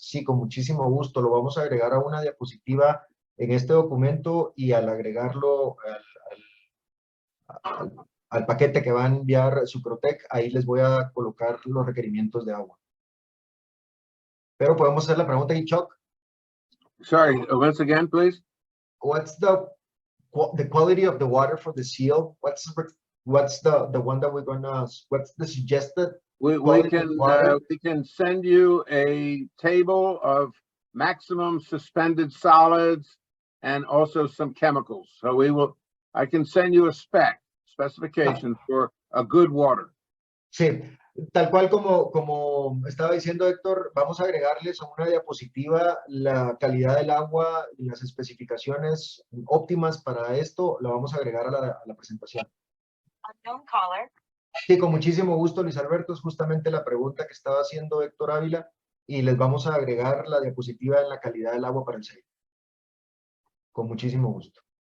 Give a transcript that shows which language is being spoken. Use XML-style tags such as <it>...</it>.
<es>Sí, con muchísimo gusto. Lo vamos a agregar a una diapositiva en este documento y al agregarlo al paquete que va a enviar Sucrotec, ahí les voy a colocar los requerimientos de agua. Pero podemos hacer la pregunta en Chuck.</es> <en>Sorry, once again, please. What's the quality of the water for the seal? What's the one that we're gonna, what's the suggested We quality of water? can send you a table of maximum suspended solids and also some chemicals. So I can send you a specification for a good water.</en> <es>Sí, tal cual como estaba diciendo Héctor, vamos a agregarles a una diapositiva la calidad del agua y las especificaciones óptimas para esto, la vamos a agregar a la presentación.</es> <en>Unknown caller.</en> <es>Sí, con muchísimo gusto, Luis Alberto, es justamente la pregunta que estaba haciendo Héctor Ávila y les vamos a agregar la diapositiva en la calidad del agua para el sello. Con muchísimo gusto.</es>